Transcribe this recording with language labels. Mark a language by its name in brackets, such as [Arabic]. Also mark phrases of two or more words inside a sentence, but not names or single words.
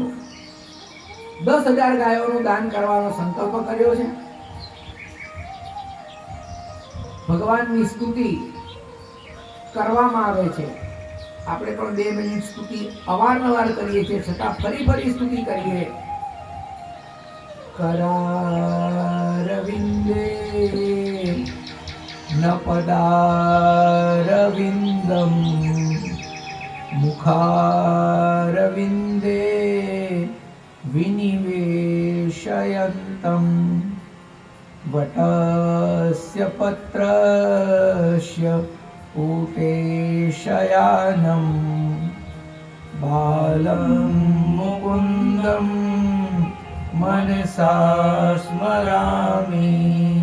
[Gujarati] 10,000 ગાયોનું દાન કરવાનો સંકલ્પ કર્યો છે. ભગવાનની સ્તુતિ કરવામાં આવે છે. આપણે પણ 2 મિનિટ સ્તુતિ અવારનવાર કરીએ છીએ, છતાં ફરી સ્તુતિ કરીએ. [Sanskrit] करारविन्दे न पदारविन्दं मुखारविन्दे विनिवेशयन्तं वटस्य पत्रस्य ऊटेशयानं बालं मुकुन्दं मनसा स्मरामि.